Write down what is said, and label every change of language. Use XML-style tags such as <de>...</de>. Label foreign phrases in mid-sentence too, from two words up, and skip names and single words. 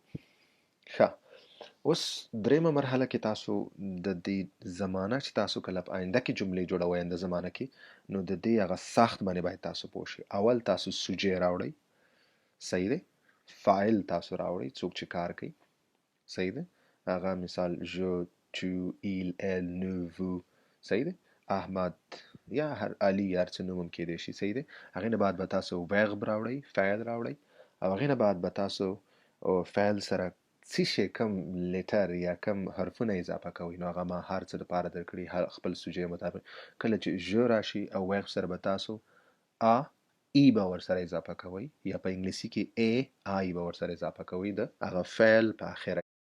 <ps>ښه اوس درېیمه مرحله کې تاسو د دې زمانه چې تاسو کله په آینده کې جملې جوړوئ آینده زمانه کې نو د دې هغه ساخت باندې باید تاسو پوه شئ. اول تاسو سوجې راوړئ. صحیح دی؟ فاعل تاسو راوړئ څوک چې کار کوي. صحیح دی؟ هغه مثال</ps> <fr>je tu il elle nous vous.</fr> <ps>صحیح دی؟ احمد یا هر علي هر څه نوم هم کېدی شي. صحیح دی؟ هغې نه بعد به تاسو ورب راوړئ فعل راوړئ او هغې نه بعد به تاسو فعل سره څه شی کم لیټر یا کم حرفونه اضافه کوئ. نو هغه ما هر څه دپاره درکړي خپل سوجې مطابق. کله چې ژ راشي او ورب سره به تاسو ای به ورسره اضافه کوئ یا په انګلیسي کې آی به ورسره اضافه کوئ د هغه فعل په اخره.</ps>